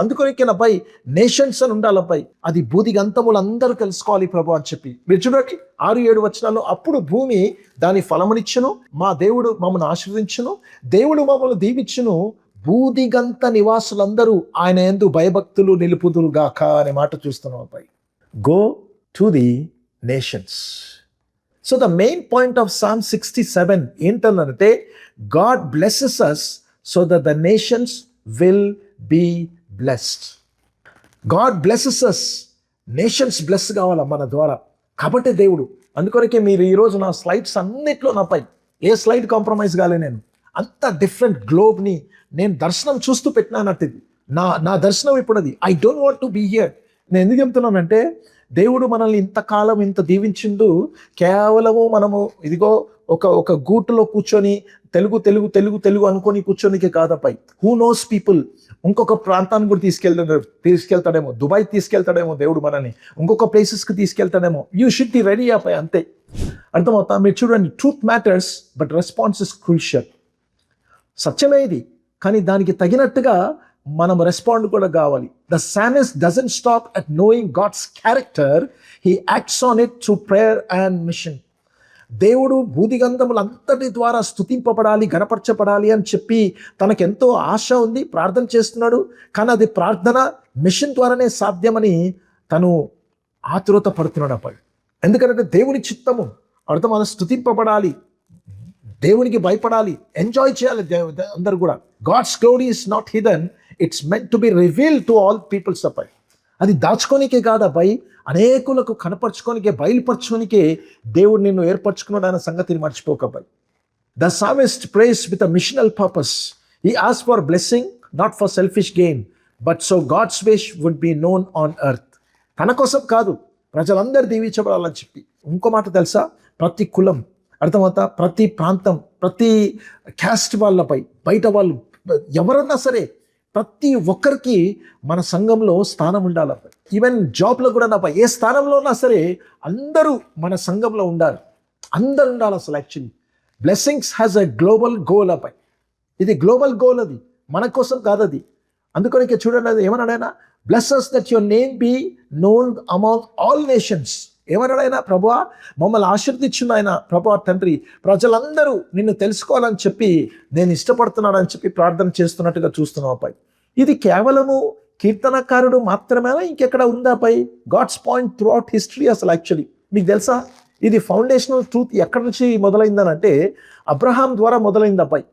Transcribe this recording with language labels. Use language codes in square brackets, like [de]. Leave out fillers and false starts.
[te] అందుకొరికేనబ్బాయి nations అని ఉండాలబ్బాయి. అది భూదిగంతములందరూ తెలుసుకోవాలి ప్రభు అని చెప్పి. మీరు చూడండి 6-7 వచనాల్లో, అప్పుడు భూమి దాని ఫలమునిచ్చును, మా దేవుడు మమ్మల్ని ఆశీర్వదించును, దేవుడు మమ్మల్ని దీవించును, భూదిగంత నివాసులందరూ ఆయన యందు భయభక్తులు నిలుపుదురుగాక అనే మాట చూస్తున్నాం అబ్బాయి. [en] Go to the nations. So the main point of Psalm 67 ఏంటంటే, God blesses us so that the nations will be blessed. God blesses us. [te] Nations bless కావాలా మన ద్వారా. కాబట్టి దేవుడు అందుకొరకే మీరు ఈరోజు నా స్లైడ్స్ అన్నిట్లో నాపై ఏ స్లైడ్ కాంప్రమైజ్ కాలే. నేను అంత డిఫరెంట్ గ్లోబ్ని నేను దర్శనం చూస్తూ పెట్టినానట్టు. ఇది నా దర్శనం ఇప్పుడు అది. [en] I don't want to be here. [te] నేను ఎందుకు చెప్తున్నానంటే దేవుడు మనల్ని ఇంతకాలం ఇంత దీవించిండు కేవలము మనము ఇదిగో ఒక గూటులో కూర్చొని తెలుగు అనుకొని కూర్చొనికే కాదపై. హూ నోస్ పీపుల్ ఇంకొక ప్రాంతాన్ని కూడా తీసుకెళ్తాడేమో. దుబాయ్ తీసుకెళ్తాడేమో దేవుడు మనల్ని, ఇంకొక ప్లేసెస్కి తీసుకెళ్తాడేమో. [en] You should be ready అపై, అంతే. [te] అర్థమవుతా? మీరు చూడండి, [en] Truth matters but response is crucial. [te] సత్యమే ఇది, కానీ దానికి తగినట్టుగా మనం రెస్పాండ్ కూడా కావాలి. [en] The psalmist doesn't stop at knowing God's character, he acts on it through prayer and mission. [te] దేవుడు భూదిగంధములంతటి ద్వారా స్తుతింపబడాలి, గణపరచబడాలి అని చెప్పి తనకెంతో ఆశ ఉంది, ప్రార్థన చేస్తున్నాడు. కానీ అది ప్రార్థన మిషన్ ద్వారానే సాధ్యమని తను ఆతురత పడుతున్నాడు అప్పుడు. ఎందుకంటే దేవుని చిత్తము అర్థం, అది స్తుతింపబడాలి, దేవునికి భయపడాలి, ఎంజాయ్ చేయాలి అందరు కూడా. [en] God's glory is not hidden, it's meant to be revealed to all peoples అపై. [te] అది దాచుకోనికే కాదు అబ్బాయి, అనేకులకు కనపరచుకోనికే, బయలుపరచుకోనికే దేవుడు నిన్ను ఏర్పరచుకున్నాడు అన్న సంగతిని మర్చిపోకబ్బాయి. [en] The psalmist prays with a missional purpose. He asks for blessing, not for selfish gain, but so God's wish would be known on earth. [te] తన కోసం కాదు, ప్రజలందరూ దీవించబడాలని చెప్పి. ఇంకో మాట తెలుసా? ప్రతి కులం, అర్థమవుతా, ప్రతి ప్రాంతం, ప్రతి క్యాస్ట్ వాళ్ళపై, బయట వాళ్ళు ఎవరన్నా సరే ప్రతి ఒక్కరికి మన సంఘంలో స్థానం ఉండాలి. ఈవెన్ జాబ్లో కూడా నాపై ఏ స్థానంలో ఉన్నా సరే అందరూ మన సంఘంలో ఉండాలి, అందరు ఉండాలి. [en] అసలు actually blessings has a global goal అపై. [te] ఇది గ్లోబల్ గోల్, అది మన కోసం కాదు అది. అందుకని చూడండి, అది ఏమన్నాడైనా, [en] Bless us that your name be known among all nations. [te] ఏమన్నాడైనా? ప్రభువా మమ్మల్ని ఆశీర్వదించిన ఆయన, ప్రభువా తండ్రి, ప్రజలందరూ నిన్ను తెలుసుకోవాలని చెప్పి నేను ఇష్టపడుతున్నానని చెప్పి ప్రార్థన చేస్తున్నట్టుగా చూస్తున్నావు పై. ఇది కేవలము కీర్తనకారుడు మాత్రమేనా, ఇంకెక్కడ ఉందా పై? [en] God's point throughout history. [te] అసలు యాక్చువల్లీ మీకు తెలుసా, ఇది ఫౌండేషనల్ ట్రూత్ ఎక్కడి నుంచి మొదలైందనంటే అబ్రహాం ద్వారా మొదలైంది అబ్బాయి.